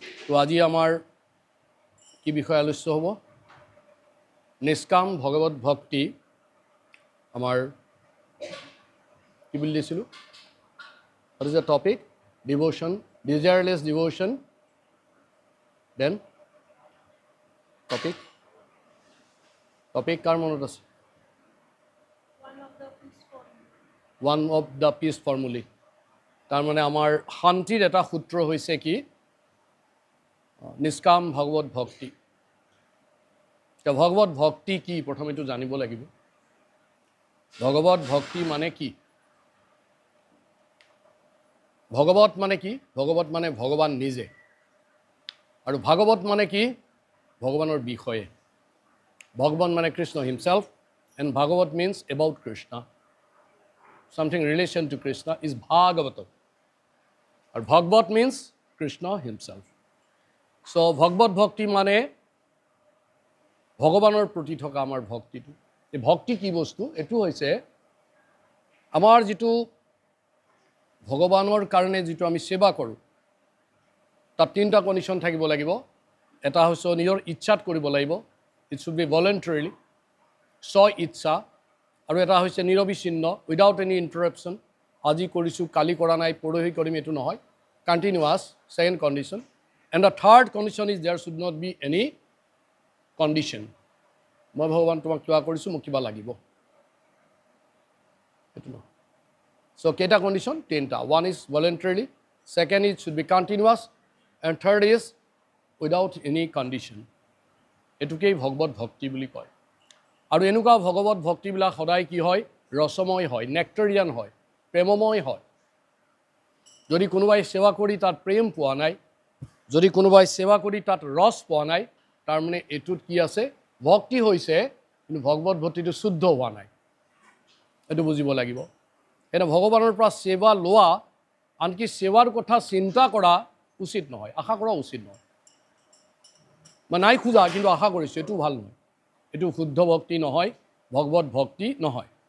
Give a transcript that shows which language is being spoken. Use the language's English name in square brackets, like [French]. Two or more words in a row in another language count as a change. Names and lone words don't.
[Assamese] তো আজি আমাৰ কি বিষয় আলোচ্য হ'ব নিষ্কাম ভগৱত ভক্তি আমাৰ কি বুলি দিছিলোঁ [English] what is the topic devotion desireless devotion then [Assamese] topic কাৰ মনত আছে [English] one of the peace formulae [Assamese] তাৰ মানে আমাৰ শান্তিৰ এটা সূত্ৰ হৈছে কি নিষ্কাম ভগৱত ভক্তি তে ভগৱত ভক্তি কি প্ৰথমে তো জানিব লাগিব ভগৱত ভক্তি মানে কি ভগৱত মানে কি ভগৱত মানে ভগৱান নিজে আৰু ভাগৱত মানে কি ভগৱানৰ বিষয়ে ভগৱান মানে কৃষ্ণ [English] himself and bhagavat means about krishna something relation to krishna is bhagavatam and bhagavat means krishna himself so [Assamese] ভগৱত ভক্তি মানে ভগৱানৰ প্ৰতি থকা আমাৰ ভক্তিটো এই ভক্তি কি বস্তু এটো হৈছে আমাৰ যেটো ভগৱানৰ কাৰণে যেটো আমি সেৱা কৰো তাত তিনটা কন্ডিশন থাকিব লাগিব এটা হৈছে নিজৰ ইচ্ছাত কৰিব লাগিব [English] it should be voluntarily [Assamese] স্ব ইচ্ছা আৰু এটা হৈছে নিৰবিচ্ছিন্ন [English] without any interruption [Assamese] আজি কৰিছো কালি কৰা নাই পৰহি কৰিম এটো নহয় [English] continuous second condition and the third condition is there should not be any condition [Assamese] মই ভগৱান তোমাক কিবা কৰিছো মোক কিবা লাগিব এটো নহয় [English] so কেটা condition তিনটা one is voluntarily second is should be continuous and third is without any condition [Assamese] এটুকেই ভগৱত ভক্তি বুলি কয় আৰু এনেকুৱা ভগৱত ভক্তিবিলাক সদায় কি হয় ৰসময় হয় নেক্টাৰিয়ান হয় প্ৰেমময় হয় যদি কোনোবাই সেৱা কৰি তাত প্ৰেম পোৱা নাই যদি কোনোবাই সেৱা কৰি তাত ৰস পোৱা নাই তাৰ মানে এটুত কি আছে ভক্তি হৈছে কিন্তু ভগৱত ভক্তিটো শুদ্ধ হোৱা নাই এটো বুজিব লাগিব এনে ভগৱানৰ পৰা সেৱা লোৱা আনকি সেৱাৰ কথা চিন্তা কৰা উচিত নহয় আশা কৰা উচিত নহয় মানে নাই খুজা কিন্তু আশা কৰিছো এটো ভাল নহয় এটো শুদ্ধ ভক্তি নহয় ভগৱত ভক্তি নহয়